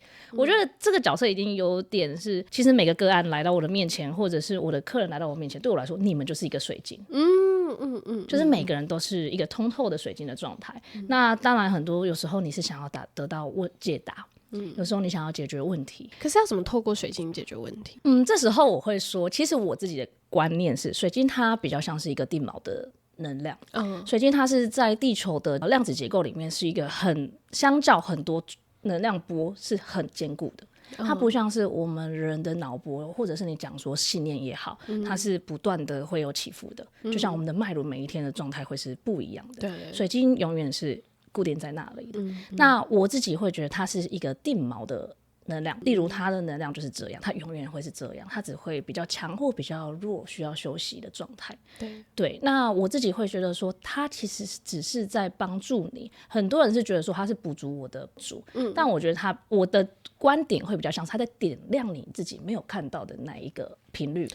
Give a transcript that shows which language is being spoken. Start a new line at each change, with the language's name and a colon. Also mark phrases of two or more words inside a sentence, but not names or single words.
Chinese: 我覺得這個角色已經有點是，其實每個個案來到我的面前，或者是我的客人來到我面前，對我來說，你們就是一個水晶。就是每個人都是一個通透的水晶的狀態。那當然，很多有時候你是想要得到解答。有時候你想要解決問題，可是要怎麼透過水晶解決問題？這時候我會說，其實我自己的觀念是，水晶它比較像是一個定錨的能量。水晶它是在地球的量子結構裡面是一個相較很多能量波是很堅固的。它不像是我們人的腦波，或者是你講說信念也好，它是不斷的會有起伏的。就像我們的脈輪每一天的狀態會是不一樣的。水晶永遠是固定在那裡的。那我自己會覺得它是一個定錨的能量，例如它的能量就是这樣，它永遠會是這樣，它只會比較強或比較弱，需要休息的狀態。對，那我自己會覺得說，它其實只是在幫助你。很多人是覺得說它是補足我的不足，但我覺得我的觀點會比較像是它在點亮你自己沒有看到的那一個頻率。